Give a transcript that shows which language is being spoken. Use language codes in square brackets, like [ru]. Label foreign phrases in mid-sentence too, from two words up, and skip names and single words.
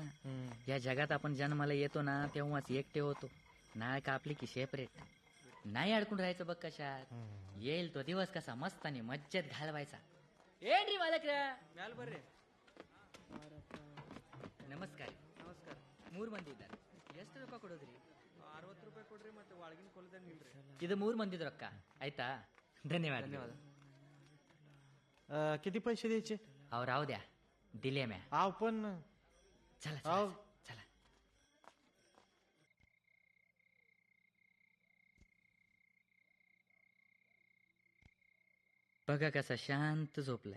[mr] या जगात आपण जन्माला येतो ना तेव्हाच एकटे होतो. नाळ कापली की सेपरेट. नाही अडकून राहायचं बघ कशात. येईल तो दिवस कसा मस्तानी मज्जेत घालवायचा. एंट्री मालक रे. नमस्कार. [kn] ಮೂರ್ ಮಂದಿ ಇದ್ದಾರೆ. ಎಷ್ಟು ರೊಕ್ಕ ಕೊಡೋದ್ರಿ? 60 ರೂಪಾಯಿ ಕೊಡ್ರಿ ಮತ್ತೆ ಒಳಗಿನ ಕೊಲದ ನಿಲ್ರಿ. ಇದು 3 ಮಂದಿದ ರೊಕ್ಕ ಆಯ್ತಾ? ಧನ್ಯವಾದ. [mr] किती पैसे द्यायचे? अहो राहू द्या दिले म्या. आव पण चला आव. चला. बघा कसा शांत झोपलाय.